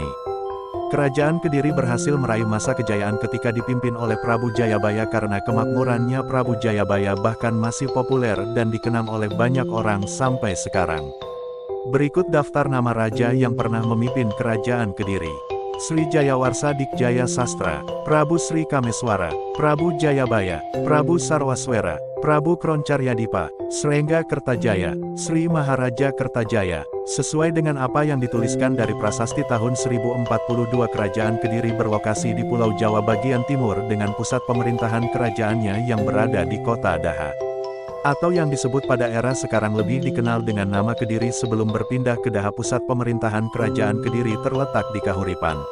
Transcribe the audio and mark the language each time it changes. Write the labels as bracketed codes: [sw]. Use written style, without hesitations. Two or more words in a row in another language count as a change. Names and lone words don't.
[id] Kerajaan Kediri berhasil meraih masa kejayaan ketika dipimpin oleh Prabu Jayabaya. Karena kemakmurannya, Prabu Jayabaya bahkan masih populer dan dikenang oleh banyak orang sampai sekarang. Berikut daftar nama raja yang pernah memimpin Kerajaan Kediri. Sri Jayawarsa Dikjaya Sastra, Prabu Sri Kameswara, Prabu Jayabaya, Prabu Sarwaswera, Prabu Kroncaryadipa, Srengga Kertajaya, Sri Maharaja Kertajaya. Sesuai dengan apa yang dituliskan dari prasasti tahun 1042, Kerajaan Kediri berlokasi di Pulau Jawa bagian timur dengan pusat pemerintahan kerajaannya yang berada di kota Daha, atau yang disebut pada era sekarang lebih dikenal dengan nama Kediri. Sebelum berpindah ke Daha, pusat pemerintahan Kerajaan Kediri terletak di Kahuripan.